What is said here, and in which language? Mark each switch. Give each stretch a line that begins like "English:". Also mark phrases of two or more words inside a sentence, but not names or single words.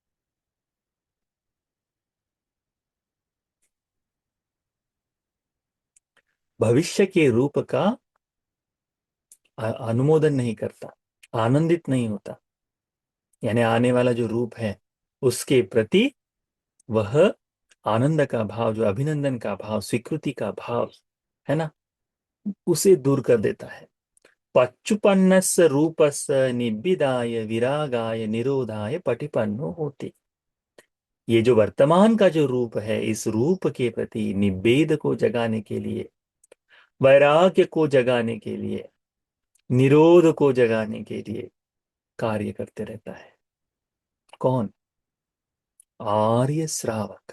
Hindi: भविष्य के रूप का अनुमोदन नहीं करता, आनंदित नहीं होता। यानी आने वाला जो रूप है उसके प्रति वह आनंद का भाव, जो अभिनंदन का भाव, स्वीकृति का भाव है ना, उसे दूर कर देता है।
Pali: पच्चुपन्नस्य रूपस्य निब्बिदाय विरागाय निरोधाय पटिपन्नो होति।
Hindi: ये जो वर्तमान का जो रूप है, इस रूप के प्रति निब्बेद को जगाने के लिए, वैराग्य को जगाने के लिए, निरोध को जगाने के लिए कार्य करते रहता है। कौन? आर्य श्रावक।